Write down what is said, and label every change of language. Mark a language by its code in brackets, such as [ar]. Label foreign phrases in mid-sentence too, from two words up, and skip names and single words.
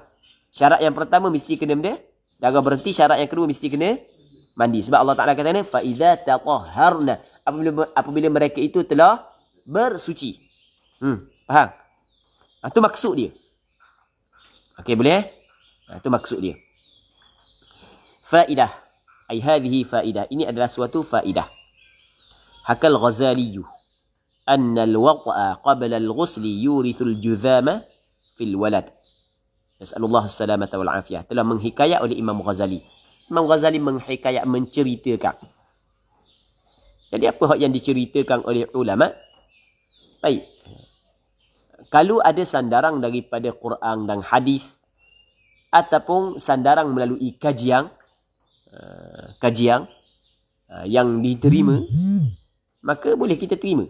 [ms] Syarat yang pertama mesti kena benda darah berhenti, syarat yang kedua mesti kena mandi. Sebab Allah Taala kata ni [ar] فإذا تطهرن, [ms] apabila mereka itu telah bersuci. Faham? Itu maksud dia. Okey, boleh? Itu maksud dia. Faidah. [ar] أي هذه فائدة. [ms] Ini adalah suatu faidah. [ar] حكى الغزالي أن الوطء قبل الغسل يورث الجذام في الولد. نسأل الله السلامة والعافية. [ms] Telah menghikayat oleh Imam Ghazali. Imam Ghazali menghikayat, menceritakan. Jadi apa hak yang diceritakan oleh ulama? Baik. Kalau ada sandaran daripada Quran dan hadis ataupun sandaran melalui kajian yang diterima, maka boleh kita terima.